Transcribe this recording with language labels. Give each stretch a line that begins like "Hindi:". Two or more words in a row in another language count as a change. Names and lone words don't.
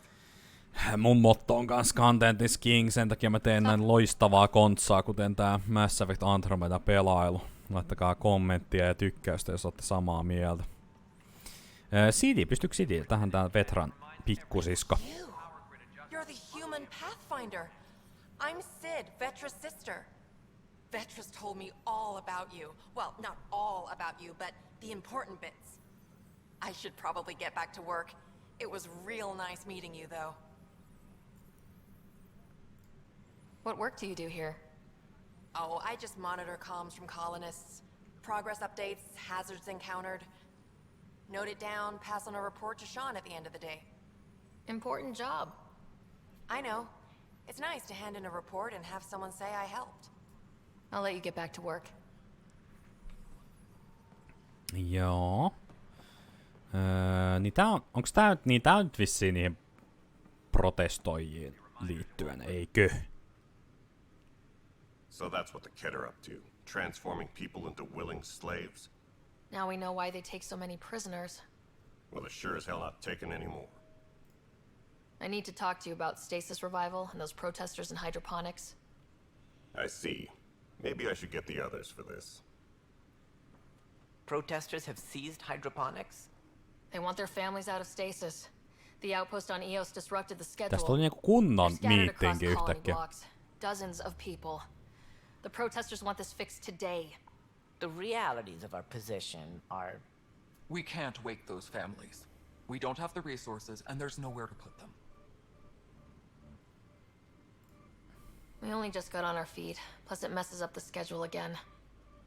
Finnish: Mun motto on kans
English: Content is King,
Finnish: sen takia mä teen näin loistavaa kontsaa, kuten tää Mass Effect Andromeda pelailu. Laittakaa kommenttia ja tykkäystä, jos olette samaa mieltä. Sidi, pystyykö Sidi? Tähän tää Vetran pikkusisko.
English: You're the human Pathfinder. I'm Sid, Vetra's sister. Vetra's told me all about you. Well, not all about you, but the important bits. I should probably get back to work. It was real nice meeting you, though. What work do you do here? Oh, I just monitor comms from colonists. Progress updates, hazards encountered. Note it down, pass on a report to Sean at the end of the day. Important job. I know. It's nice to hand in a report and have someone say I helped. I'll let you get back to work.
Finnish: Joo. Niin tää on nyt vissiin niihin protestoijiin liittyen, eikö?
English: So that's what the Kett are up to, transforming people into willing slaves. Now we know why they take so many prisoners. Well, they're sure as hell not taking any more. I need to talk to you about stasis revival and those protesters in hydroponics. I see. Maybe I should get the others for this. Protesters have seized hydroponics? They want their families out of stasis. The outpost on Eos disrupted the schedule.
Finnish: Tästä tuli niinku kunnon
English: They're scattered across
Finnish: miittinki
English: colony
Finnish: yhtäkkiä.
English: blocks. Dozens of people. The protesters want this fixed today. The realities of our position are... We can't wake those families. We don't have the resources, and there's nowhere to put them. We only just got on our feet. Plus it messes up the schedule again.